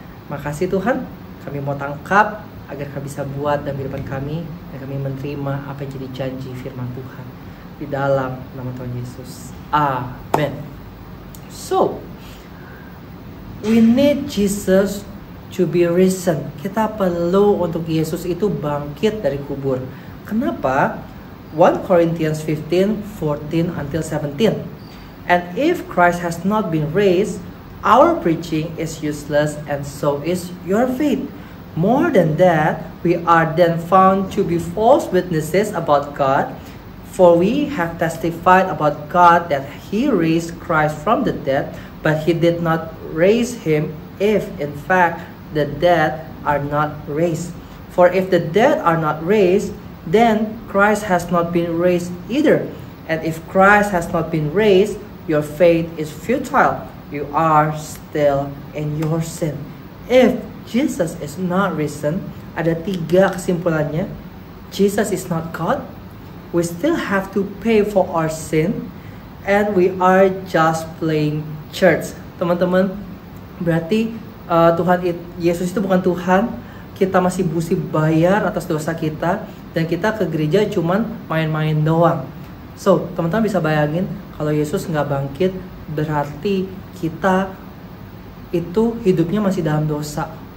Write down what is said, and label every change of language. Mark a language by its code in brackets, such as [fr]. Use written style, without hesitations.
[id] Makasih Tuhan, kami mau tangkap agar kami bisa buat dalam kehidupan kami, dan kami menerima apa yang jadi janji firman Tuhan. Di dalam nama Tuhan Yesus. [en] Amen. So, we need Jesus to be risen. [id] Kita perlu untuk Yesus itu bangkit dari kubur. [en] Kenapa? 1 Corinthians 15, 14 until 17. And if Christ has not been raised, our preaching is useless, and so is your faith. More than that, we are then found to be false witnesses about God, for we have testified about God that He raised Christ from the dead, but He did not raise Him if, in fact, the dead are not raised. For if the dead are not raised, then Christ has not been raised either. And if Christ has not been raised, your faith is futile. You are still in your sin. If Jesus is not risen, [id] ada 3 kesimpulannya. [en] Jesus is not God. We still have to pay for our sin. And we are just playing church. [id] Teman-teman, berarti Yesus itu bukan Tuhan. Kita masih mesti bayar atas dosa kita. Dan kita ke gereja cuman main-main doang. So, teman-teman bisa bayangin kalau Yesus nggak bangkit, berarti kita itu hidupnya masih dalam dosa.